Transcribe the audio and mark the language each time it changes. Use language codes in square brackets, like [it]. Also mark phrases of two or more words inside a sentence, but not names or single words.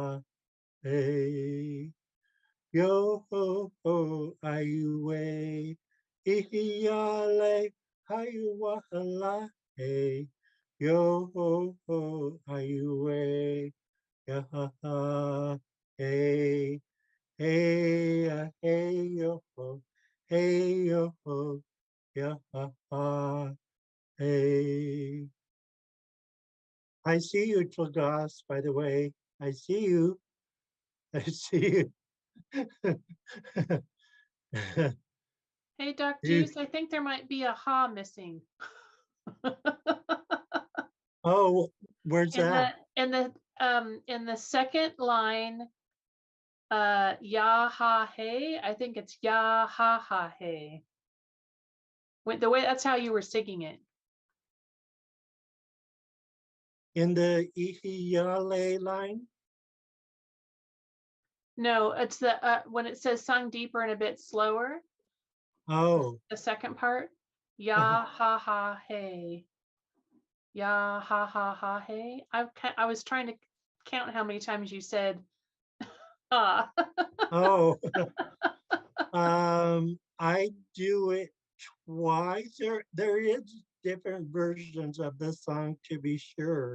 [en] hey yo ho ho ayue ihiale hayuwahala hey yo ho ho ayue ya ha ha hey hey yo ho ya ha ha hey. I see you, Tlagas, by the way. I see you. I see you. Hey, Doc You- Juice, I think there might be a ha missing. oh, where's that? In the second line, ya ha hey, I think it's ya ha ha hey. The way that's how you were singing it. In the Ihiyale line? No, it's the when it says sung deeper and a bit slower. Oh, The second part, ya ha ha hey, ya ha ha ha hey. I was trying to count how many times you said ah. oh. I do it twice. There is different versions of this song to be sure.